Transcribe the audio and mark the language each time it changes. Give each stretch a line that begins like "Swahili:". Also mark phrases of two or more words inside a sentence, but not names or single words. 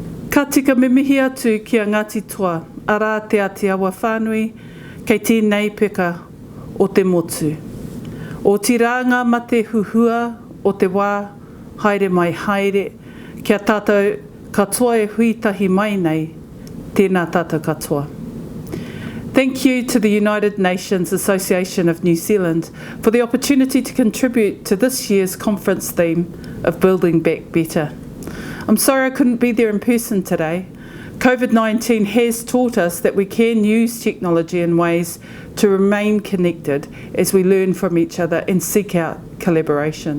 Māori: Ka tika mimihi atu ki a Ngāti Toa, arā te awa whānui, kei tēnei peka o te motu. O tiranga ma te huhua o te wā, haere mai haere, kia tātou katoa e huitahi mai nei, tēnā tātou katoa.
English: Thank you to the United Nations Association of New Zealand for the opportunity to contribute to this year's conference theme of Building Back Better. I'm sorry I couldn't be there in person today. COVID-19 has taught us that we can use technology in ways to remain connected as we learn from each other and seek out collaboration.